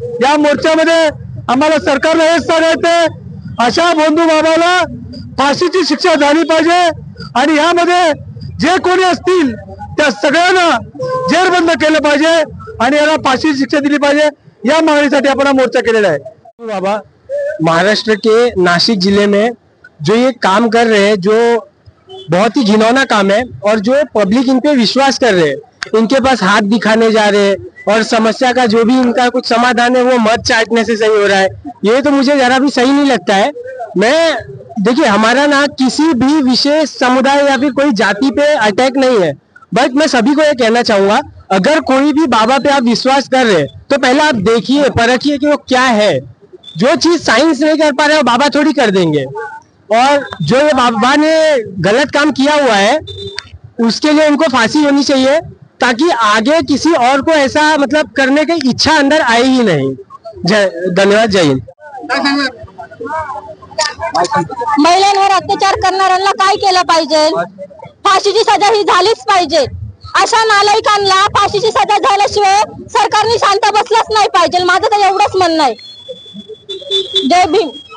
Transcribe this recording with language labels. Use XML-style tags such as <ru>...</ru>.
<mr>या मोर्चामध्ये आम्हाला सरकारला हेच सांगायचंय, अशा भोंदू बाबाला फाशीची शिक्षा झाली पाहिजे आणि यामध्ये जे कोणी असतील त्या सगळ्यांना जेरबंद केलं पाहिजे आणि याला फाशीची शिक्षा दिली पाहिजे। या मागणीसाठी आपण हा मोर्चा केलेला है।</mr> <hi>बाबा महाराष्ट्र के नासिक जिले में जो ये काम कर रहे हैं, जो बहुत ही घिनौना काम है, और जो पब्लिक इन पे विश्वास कर रहे हैं, इनके पास हाथ दिखाने जा रहे हैं, और समस्या का जो भी इनका कुछ समाधान है वो मत चाटने से सही हो रहा है, ये तो मुझे जरा भी सही नहीं लगता है। मैं देखिए, हमारा ना किसी भी विशेष समुदाय या फिर कोई जाति पे अटैक नहीं है, बट मैं सभी को ये कहना चाहूंगा, अगर कोई भी बाबा पे आप विश्वास कर रहे हैं तो पहले आप देखिए, परखिए कि वो क्या है। जो चीज साइंस नहीं कर पा रहे वो बाबा थोड़ी कर देंगे, और जो ये बाबा ने गलत काम किया हुआ है उसके लिए इनको फांसी होनी चाहिए, ताकि आगे किसी और को ऐसा मतलब करने की इच्छा अंदर आए ही नहीं। धन्यवाद, जय हिंद।</hi> <mr>काय सांगणार? महिलांवर अत्याचार करणाऱ्यांना काय केलं पाहिजे? फाशीची सजा ही झालीच पाहिजे। अशा नालायकांना फाशीची सजा झाल्याशिवाय सरकारने शांत बसलाच नाही पाहिजे, माझं तर एवढंच म्हणणं आहे। जय भीम।</mr>